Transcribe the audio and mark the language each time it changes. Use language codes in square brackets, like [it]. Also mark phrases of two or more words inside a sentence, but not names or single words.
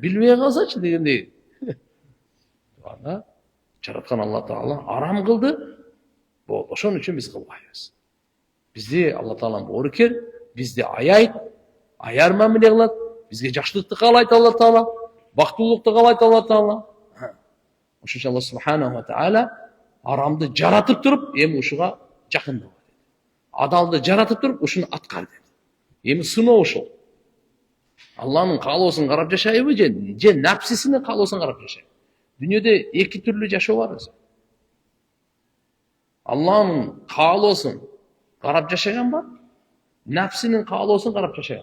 [ky] Билбей калсачы дегендей. Ана жараткан Алла Таала арам кылды. Болду. Ошон үчүн биз кылбайбыз. Бизди Алла Тааланын боорукер, бизди аяйт, аяр мамиле кылат, бизге жакшылыкты каалайт Алла Таала, бактылуулукту каалайт Алла Таала. Ошон үчүн [ar] الله سبحانه وتعالى [ky] арамды жаратып туруп, эми ушуга жакындабы деди. Адалды жаратып туруп, ушуну аткар деди. Эми сыноо ушул. Алланын каалоосун карап жашайбы же напсисинин каалоосун карап жашайбы? Дүйнөдө эки түрлүү жашоо бар өзү. Алланын каалоосун карап жашаган бар, напсинин каалоосун карап жашаган.